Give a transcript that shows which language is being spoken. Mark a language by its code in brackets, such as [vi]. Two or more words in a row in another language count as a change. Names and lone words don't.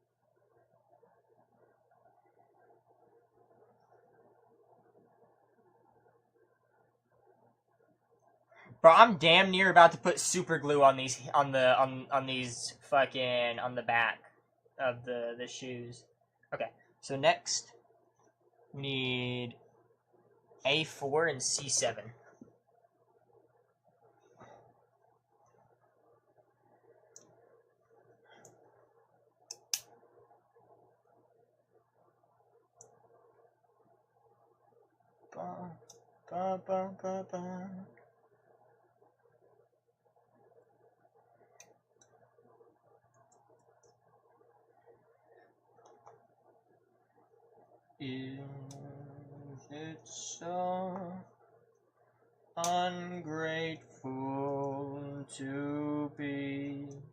[en] Bro, I'm damn near about to put super glue on these on these fucking on the back of the shoes. Okay, so next we need A4 and C7. Ba, ba, ba, ba, ba. Is it so ungrateful to be?